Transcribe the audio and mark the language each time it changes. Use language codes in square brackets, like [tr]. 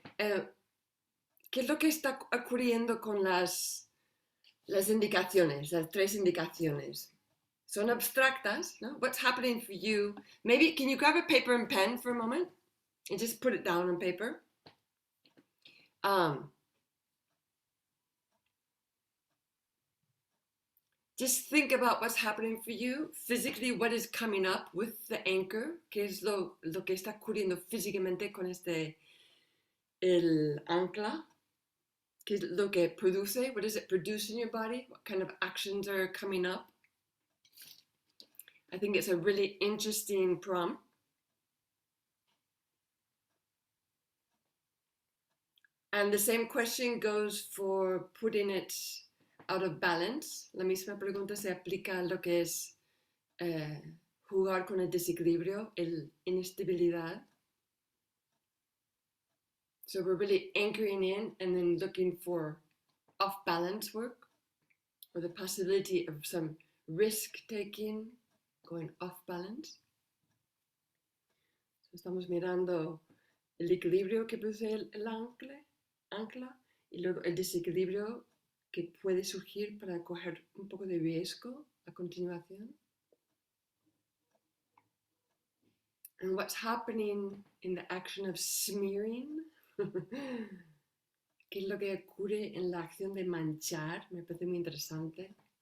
[es] ¿Qué es lo que está ocurriendo con las indicaciones, las 3 indicaciones? Son abstractas, ¿no? [en] What's happening for you? Maybe, can you grab a paper and pen for a moment? And just put it down on paper. Just think about what's happening for you. Physically, what is coming up with the anchor? [es] ¿Qué es lo que está ocurriendo físicamente con el ancla? ¿Qué es lo que produce? [en] What does it produce in your body? What kind of actions are coming up? I think it's a really interesting prompt. And the same question goes for putting it out of balance. [es] La misma pregunta se aplica a lo que es jugar con el desequilibrio, el inestabilidad. [en] So we're really anchoring in and then looking for off-balance work or the possibility of some risk-taking, going off-balance. [es] So estamos mirando el equilibrio que produce el ancla y luego el desequilibrio que puede surgir para coger un poco de riesgo a continuación. [en] And what's happening in the action of smearing? [es] ¿Qué es lo que ocurre en la acción de manchar? Me parece muy interesante.